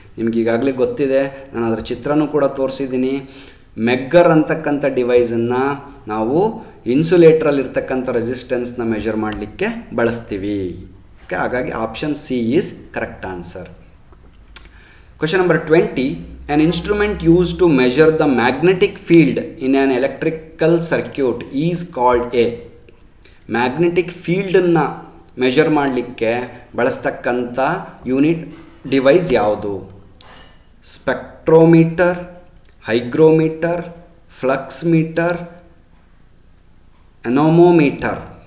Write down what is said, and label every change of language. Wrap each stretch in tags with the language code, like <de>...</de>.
<kn>ನಿಮ್ಗೆ ಈಗಾಗಲೇ ಗೊತ್ತಿದೆ, ನಾನು ಅದರ ಚಿತ್ರನೂ ಕೂಡ ತೋರಿಸಿದ್ದೀನಿ. ಮೆಗ್ಗರ್ ಅಂತಕ್ಕಂಥ ಡಿವೈಸನ್ನು ನಾವು ಇನ್ಸುಲೇಟ್ರಲ್ಲಿರ್ತಕ್ಕಂಥ ರೆಸಿಸ್ಟೆನ್ಸ್ನ ಮೆಷರ್ ಮಾಡಲಿಕ್ಕೆ ಬಳಸ್ತೀವಿ. ಓಕೆ, ಹಾಗಾಗಿ option C is correct answer. Question number 20.</kn> <en>An instrument used to measure the magnetic field in an electrical circuit is called a.</en> <kn>Magnetic ಫೀಲ್ಡನ್ನು measure ಮಾಡಲಿಕ್ಕೆ ಬಳಸ್ತಕ್ಕಂಥ ಡಿವೈಸ್ ಯಾವುದು?</kn> <en>Spectrometer, hygrometer, flux meter, anemometer.</en>